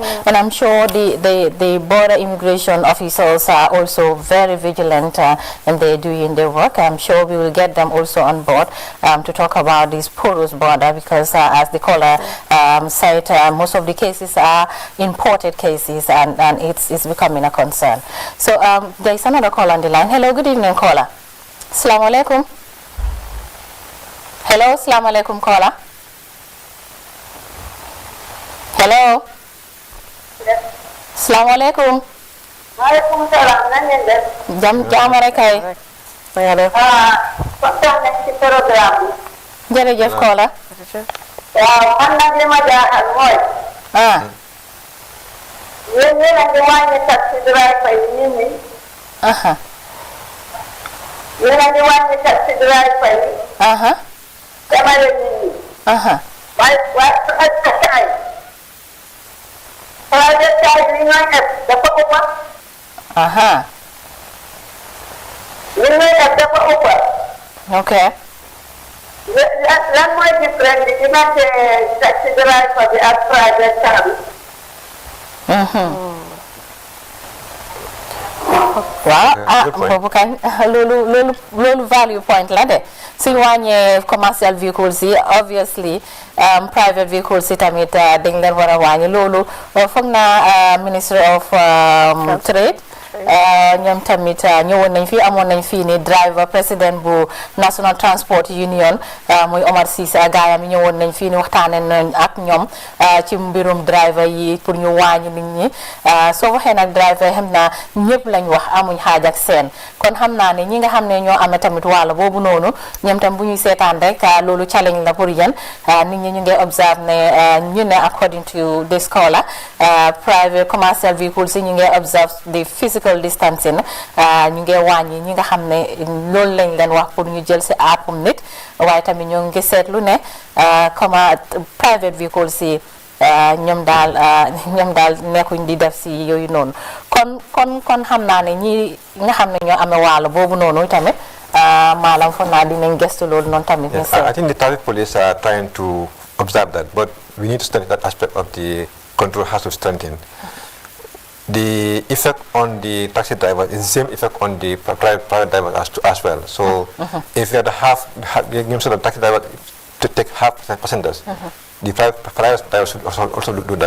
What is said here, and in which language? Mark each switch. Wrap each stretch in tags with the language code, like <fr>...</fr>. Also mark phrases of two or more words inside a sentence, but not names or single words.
<en>And I'm sure the border immigration officers are also very vigilant and they're doing their work. I'm sure we will get them also on board to talk about this porous border because as the caller said, most of the cases are imported cases and it's becoming a concern. So there is another caller on the line. Hello, good evening, caller.</en> <ar>Assalamu alaikum.</ar> <en>Hello,</en> <ar>assalamu alaikum,</ar> <en>caller.</en> <ar>Hello. Assalamu alaikum. Waalaikum salam.</ar> <wo>Jam rek kay. Kontaan nañ ci programme bi. Jërëjëf, caller. Waaw, man nag li ma jaaxal mooy. Yéen a ngi wàññi</wo> <en>taxi driver</en> <wo>yi nit ñi. Yéen a ngi wàññi</wo> <en>taxi driver</en> <wo>yi. Jamale nit ñi. waaye su askan yi li ñooy def dafa ëpp. Li ñooy def dafa ëpp. Ok. Lan mooy différence bi diggante</wo> <en>taxi driver</en> <wo>bi ak</wo> <en>private car</en> <wo>bi. Waaw boobu kañ loolu</wo> <en>value point</en> <wo>la de suñu wàññee</wo> <en>commercial vehicles</en> <wo>yi obviously</wo> <en>private vehicles</en> <wo>yi tamit dañ leen war a wàññi loolu foog naa</wo> <en>Ministry of Trade</en> <wo>ñoom tamit ñëwoon nañ fi amoon nañ fii ni driver président bu National Transport Union muy Omar Cissé gaayam yi ñëwoon nañ fii ni waxtaane nañ ak ñoom ci mbirum driver yi pour ñu wàññi nit ñi soo waxee nag driver xam naa ñëpp lañ wax amuñ xaaj ak seen kon xam naa ne ñi nga xam ne ñoo amee tamit wàll boobu noonu ñoom tam bu ñuy seetaan rek loolu challenge la pour yéen nit ñi ñu ngi observe ne ñu ne</wo> <en>according to this scholar private commercial vehicles</en> <wo>yi ñu ngi</wo> <en>observe the physical distancing</en> <wo>ñu ngi wàññi ñi nga xam ne loolu lañ leen wax pour ñu jël si aapum nit waaye tamit ñoo ngi seetlu ne comme</wo> <en>private vehicles</en> <wo>yi ñoom daal nekkuñ di def si yooyu noonu kon xam naa ne ñi nga xam ne ñoo amee wàll boobu noonu tamit maanaam foog naa dinañ gëstu loolu noonu tamit.</wo> <en>I think the traffic police are trying to observe that, but we need to study that aspect of the control has to strengthen. The effect on the taxi driver is the same effect on the private driver as well. So if you have to the taxi driver to take half passengers, the private driver should also do that.</en>